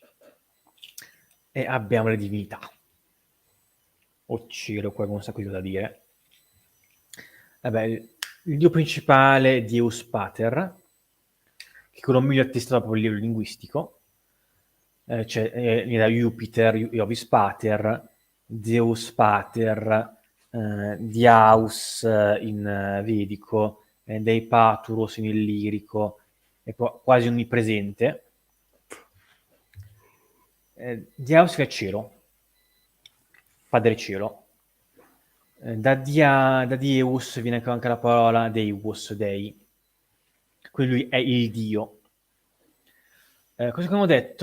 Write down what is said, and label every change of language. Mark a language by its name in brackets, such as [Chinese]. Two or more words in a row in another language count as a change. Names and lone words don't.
[Italian] E abbiamo le divinità. Oh cielo, qua c'è un sacco di cose da dire. Vabbè, il dio principale è Deus Pater, che è quello meglio attestato proprio a livello linguistico. Viene da Jupiter, Jovis Pater, Zeus Pater, Diaus in vedico, Dei Paturus in illirico, è quasi onnipresente. Diaus che è cielo, padre cielo. Da Deus viene anche la parola Deus, Dei. Quindi lui è il Dio. Cosa che abbiamo detto?